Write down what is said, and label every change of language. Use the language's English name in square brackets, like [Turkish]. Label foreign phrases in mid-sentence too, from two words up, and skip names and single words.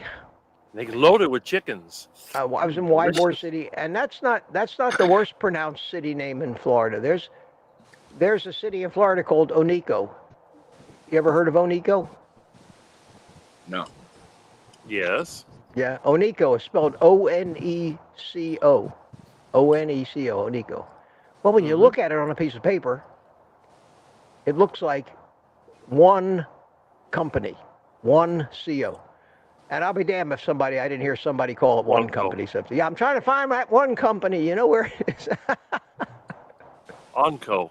[English] They loaded with chickens. I was in Ybor City, and that's not the worst pronounced city name in Florida. There's a city in Florida called Oneco. You ever heard of Oneco? No. Yes. Yeah, Oneco is spelled O-N-E-C-O. O-N-E-C-O, Oneco. Well, when you look at it on a piece of paper, it looks like one company, one CO. And I'll be damned if I didn't hear somebody call it one company something. Yeah, I'm trying to find that one company. You know where it is? Onco.